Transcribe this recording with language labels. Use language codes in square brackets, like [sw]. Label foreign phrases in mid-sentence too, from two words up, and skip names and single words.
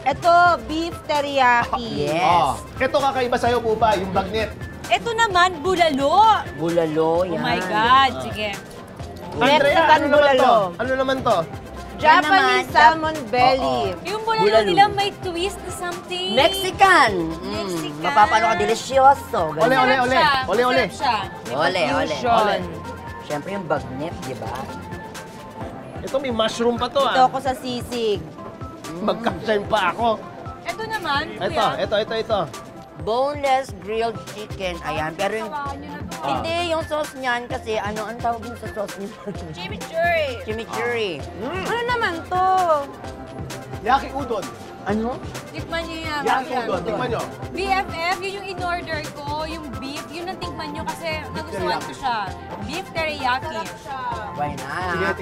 [tl] Ito, beef teriyaki. Yes. Oh. Ito kakaiba sa'yo, Bubay, yung bagnet. Ito naman, bulalo. Bulalo, Oh yan. [en] my God. Sige. [tl] Andrea, Mexican ano naman to? bulalo. Ano naman to? Yan naman, [en] Japanese salmon belly. [tl] Yung bulalo, Bulalo. nila may twist na something. Mexican. Mexican. Mapapano ka, delicioso. Ole, Ganun. ole, ole. Ole, ole. Masarap siya. Ole, ole. Fusion. Siyempre yung bagnet, di ba? Ito may mushroom pa to Ito ah. ako sa sisig. Magka-shine pa ako. Ito naman, Ito. [en] Boneless grilled chicken. [tl] Ayan, pero yung... Hawakan nyo na to. Hindi, yung sauce niyan kasi ano, ang tawag mo sa sauce niya? Chimichurri. Chimichurri. Ano naman to? Yaki udon. Ano? Tikman nyo yan. Yaki udon. Tingnan nyo. BFF, yun yung in-order ko, yung beef, yun ang tikman nyo kasi nagustuhan ko siya. Beef teriyaki. [en] Why not? [tl] Sige,